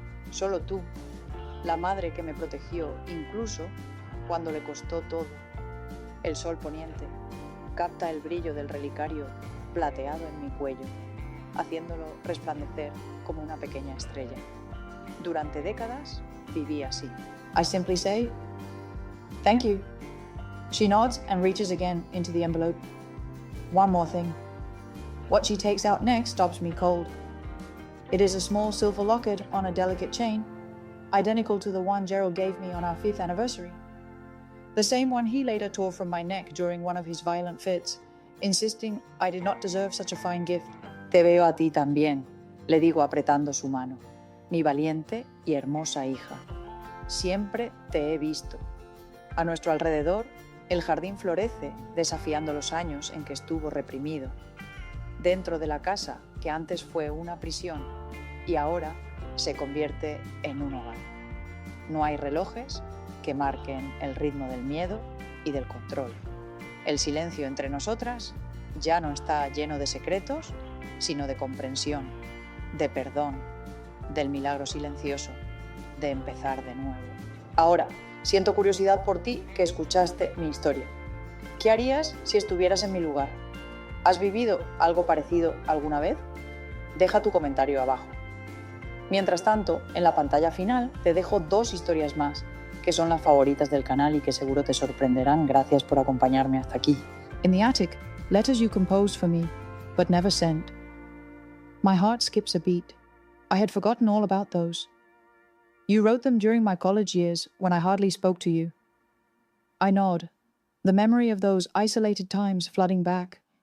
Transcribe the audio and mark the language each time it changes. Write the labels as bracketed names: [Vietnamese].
[Spanish] Solo tú, la madre que me protegió incluso cuando le costó todo. El sol poniente capta el brillo del relicario plateado en mi cuello, haciéndolo resplandecer como una pequeña estrella. Durante décadas viví así. [English] I simply say, "Thank you." She nods and reaches again into the envelope. One more thing. What she takes out next stops me cold. It is a small silver locket on a delicate chain, identical to the one Gerald gave me on our 5th anniversary. The same one he later tore from my neck during one of his violent fits, insisting I did not deserve such a fine gift. [Spanish] Te veo a ti también, le digo apretando su mano, mi valiente y hermosa hija. Siempre te he visto. A nuestro alrededor, el jardín florece, desafiando los años en que estuvo reprimido. dentro de la casa que antes fue una prisión y ahora se convierte en un hogar. No hay relojes que marquen el ritmo del miedo y del control. El silencio entre nosotras ya no está lleno de secretos, sino de comprensión, de perdón, del milagro silencioso, de empezar de nuevo. Ahora, siento curiosidad por ti que escuchaste mi historia. ¿Qué harías si estuvieras en mi lugar? ¿Has vivido algo parecido alguna vez? Deja tu comentario abajo. Mientras tanto, en la pantalla final te dejo 2 historias más, que son las favoritas del canal y que seguro te sorprenderán. Gracias por acompañarme hasta aquí. [English] In the attic, letters you composed for me, but never sent. My heart skips a beat. I had forgotten all about those. You wrote them during my college years when I hardly spoke to you. I nod, the memory of those isolated times flooding back.